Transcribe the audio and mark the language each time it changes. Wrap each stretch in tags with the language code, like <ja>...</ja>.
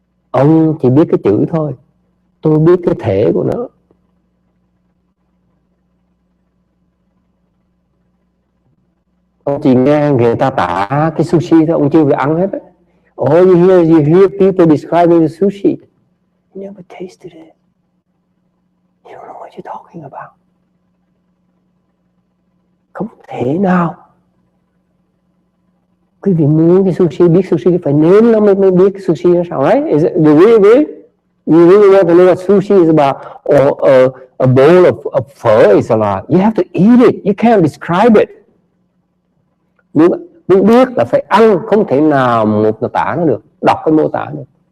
<vi>Ông chỉ biết cái chữ thôi, tôi biết cái thể của nó. Ông chỉ nghe người ta tả cái sushi thôi, ông chưa được ăn hết á.</vi> <en>All you hear people describing the sushi. You never tasted it. You don't know what you're talking about.</en> <vi>Không thể nào. Quý vị muốn cái sushi, biết sushi phải nếm nó mới biết cái sushi nó sao,</vi> <en>right? Is it, do you agree? You really want to know what sushi is about, or a bowl of phở is about? You have to eat it. You can't describe it.</en> <vi>Muốn biết là phải ăn, không thể nào một tả nó được, đọc cái mô tả được.</vi>